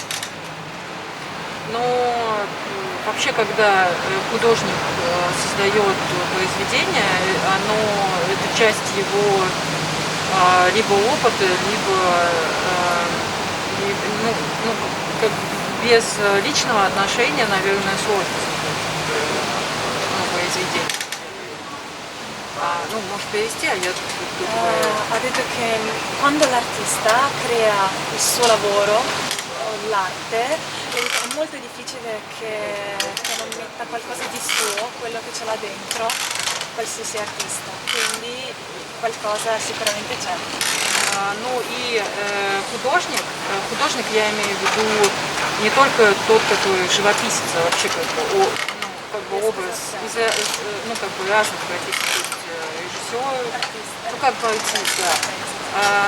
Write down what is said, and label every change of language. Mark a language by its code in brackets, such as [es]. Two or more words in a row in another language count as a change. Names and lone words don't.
[ru] Но вообще, когда художник создает произведение, это часть его либо опыта, ну, как без личного отношения, наверное, сложно создать произведение. Можешь перевести, а я тут [it] Ha detto che quando l'artista crea il suo lavoro, o l'arte, è molto difficile che non metta qualcosa di suo, quello che ce l'ha dentro, qualsiasi artista. Quindi qualcosa sicuramente c'è. [ru] Ну и художник я имею в виду не только тот, который живописец, а вообще как бы образ разных профессий, то есть режиссер, как бы артист, да.